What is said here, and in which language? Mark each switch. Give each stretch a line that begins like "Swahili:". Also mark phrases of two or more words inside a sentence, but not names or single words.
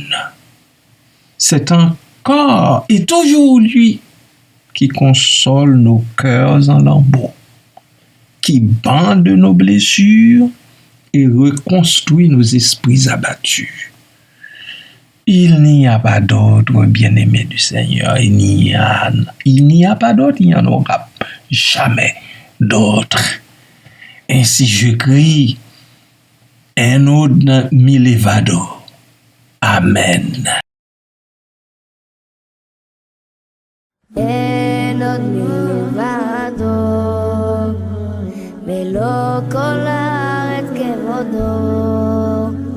French: C'est encore et toujours lui qui console nos cœurs en lambeaux, qui bande nos blessures et reconstruit nos esprits abattus. Il n'y a pas d'autre bien-aimé du Seigneur. Il n'y a pas d'autre, il n'y en aura jamais d'autre. Ainsi je crie,
Hebrew: אין עוד מלבדו.
French: Amen.
Hebrew: Enod מלבדו, מלוא כל הארץ כבודו.